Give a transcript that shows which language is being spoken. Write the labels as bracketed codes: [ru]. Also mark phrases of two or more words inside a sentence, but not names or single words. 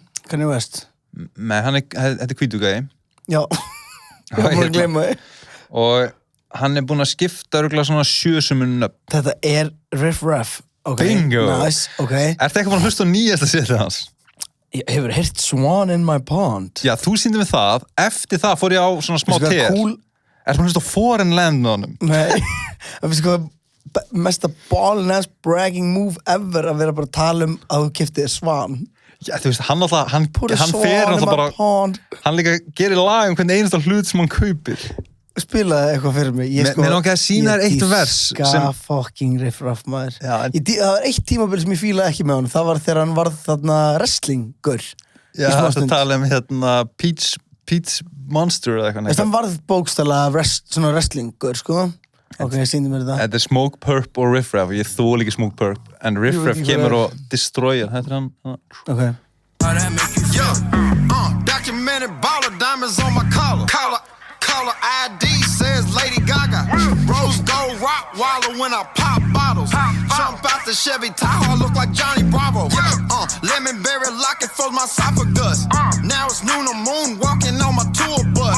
[is] Kanye West? Nei, þetta er hvítu gæji. Já, ég var búin að gleyma þig. Og hann er búin að skipta örugglega svona 7 sinnum nöfn. Þetta er Riff Raff. Bingo! Nice, Ertu eitthvað búin að hlusta á nýjasta setið hans? Ég hefur heyrt Swan in my pond. Já, þú sýndi mig það. Eftir það fór ég á svona smá tér. Ertu búin að hlusta á Foreign Land með honum? Nei, það finnst hvað mesta [en] ball-ass bragging move ever [is] að vera bara að tala að þú kiftið Svan. Já, þú veist, hann fer alltaf bara... Hann líka gerir lag hvernig einasta hlut sem hann kaupir. Spilaði eitthvað fyrir mig. Mér langaði að sýna þér eitt vers sem... fucking Riff Raff maður. Það var eitt tímabil sem ég fílaði ekki með hann. Það var þegar hann varð þarna wrestling-gur. Já, það talaði hérna Peach Monster eða eitthvað. Hann varð bókstaflega svona wrestling-gur, sko. Ok, ég sýndi mér þetta. Þetta Smoke Purp og Riff Raff. Ég þól ekki Smoke Purp. En Riff Raff kemur og destroyer. Þetta hann. Ok. [en] Documented baller diamonds on my collar. Caller ID says Lady Gaga. Rose gold rock waller when I pop bottles. Jump out the Chevy Tahoe, look like Johnny Bravo. Lemon berry locket for my esophagus. Now it's noon, I'm moon walking on my tour bus.